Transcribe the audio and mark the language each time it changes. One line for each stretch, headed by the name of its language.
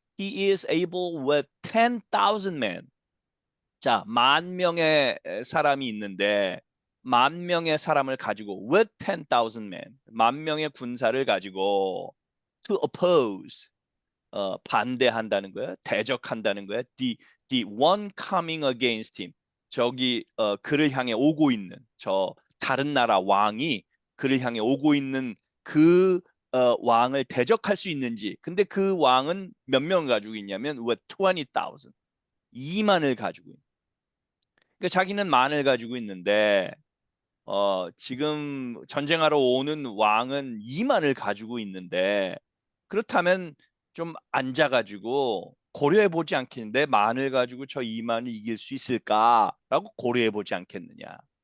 English: He is able with 10,000 men.
Korean: 자, 10,000명의 사람이 있는데 10,000명의 사람을 가지고
English: with 10,000 men.
Korean: 10,000명의 군사를 가지고
English: to oppose
Korean: 반대한다는 거예요. 대적한다는 거예요.
English: The one coming against him.
Korean: 저기 그를 향해 오고 있는 저 다른 나라 왕이 그를 향해 오고 있는 그 왕을 대적할 수 있는지. 근데 그 왕은 몇 명 가지고 있냐면
English: with 20,000.
Korean: 2만을 가지고 있는. 그러니까 자기는 만을 가지고 있는데 지금 전쟁하러 오는 왕은 2만을 가지고 있는데 그렇다면 좀 앉아가지고 고려해보지 않겠는데 만을 가지고 저 2만을 이길 수 있을까라고 고려해보지 않겠느냐.